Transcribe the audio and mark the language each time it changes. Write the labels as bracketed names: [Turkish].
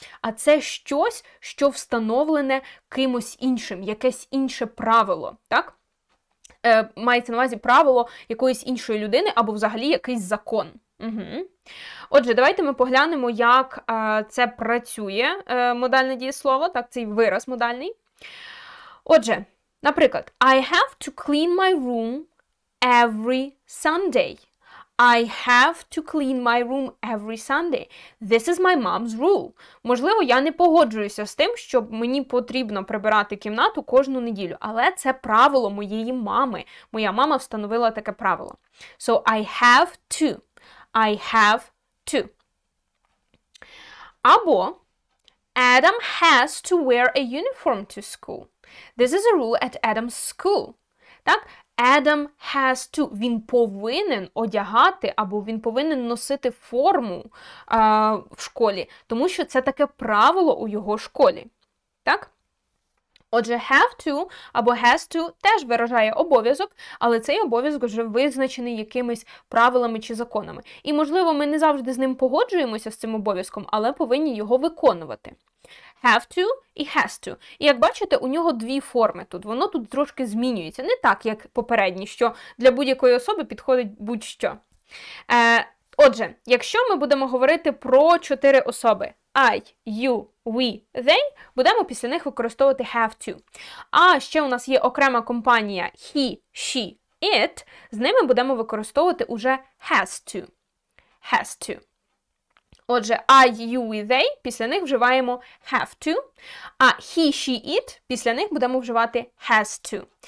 [Ukrainian] А це щось, що встановлене кимось іншим, якесь інше правило, так? Мається на увазі правило якоїсь іншої людини або взагалі якийсь закон. Отже, давайте ми поглянемо, як це працює модальне дієслово, так, цей вираз модальний. Отже, наприклад, [English] I have to clean my room every Sunday. I have to clean my room every Sunday. This is my mom's rule. [Ukrainian] Можливо, я не погоджуюся з тим, що мені потрібно прибирати кімнату кожну неділю, але це правило моєї мами. Моя мама встановила таке правило. [English] So I have to. I have to. [Ukrainian] Або [English] Adam has to wear a uniform to school. This is a rule at Adam's school. [Ukrainian] Так? [English] Adam has to. [Ukrainian] Він повинен одягати або він повинен носити форму в школі, тому що це таке правило у його школі. Так? Отже, have to або has to теж виражає обов'язок, але цей обов'язок вже визначений якимись правилами чи законами. І, можливо, ми не завжди з ним погоджуємося з цим обов'язком, але повинні його виконувати. [English] Have to і has to. [Ukrainian] І як бачите, у нього дві форми тут. Воно тут трошки змінюється. Не так, як попередні, що для будь-якої особи підходить будь-що. Отже, якщо ми будемо говорити про 4 особи I, you, we, they, будемо після них використовувати have to. А ще у нас є окрема компанія he, she, it, з ними будемо використовувати уже has to. [English] has to. [Ukrainian] Отже, I, you, we, they, після них вживаємо have to, а he, she, it, після них будемо вживати has to.